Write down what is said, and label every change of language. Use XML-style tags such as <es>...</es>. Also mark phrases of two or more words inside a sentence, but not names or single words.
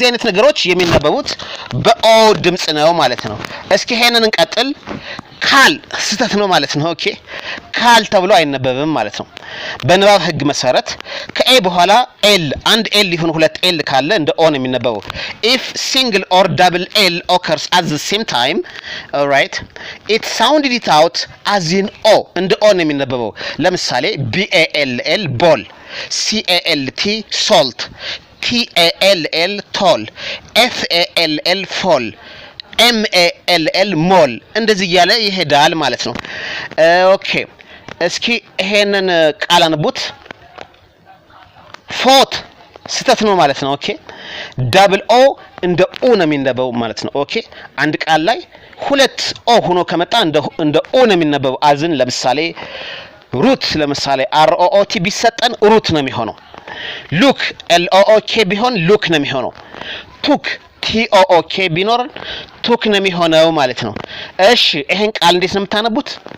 <am>አይነት ነገሮች የሚነበቡት በኦ ድምጽ ነው ማለት ነው። እስኪ ይሄንን እንቀጥል። ካል ስህተት ነው ማለት ነው። ኦኬ ካል ተብሎ አይነበብም ማለት ነው። በንባብ ህግ መሰረት ከኤ በኋላ ኤል አንድ ኤል ይሁን ሁለት ኤል ካለ እንደ ኦ ነው የሚነበበው።</am> <en>if single or double l occurs at the same time alright it sounded it out as in o</en> <am>እንደ ኦ ነው የሚነበበው። ለምሳሌ</am> <en>ball ball calt salt tall tall fall fall MALL</en> <am>ሞል እንደዚህ እያለ ይሄዳል ማለት ነው። ኦኬ እስኪ ይሄንን ቃል አንቡት። ፎት ስህተት ነው ማለት ነው። ኦኬ ዳብል ኦ እንደ ኦ ነው የሚነበበው ማለት ነው። ኦኬ አንድ ቃል ላይ ሁለት ኦ ሆኖ ከመጣ እንደ ኦ ነው የሚነበበው። አዝን ለምሳሌ ሩት ለምሳሌ ROOT ቢሰጠን ሩት ነው የሚሆነው። ሉክ LOOK ቢሆን ሉክ ነው የሚሆነው። ቱክ TOOK ቢኖርን ቱክ ነው የሚሆነው ማለት ነው። እሺ ይሄን ቃል እንዴት ነው የምታነቡት?</am>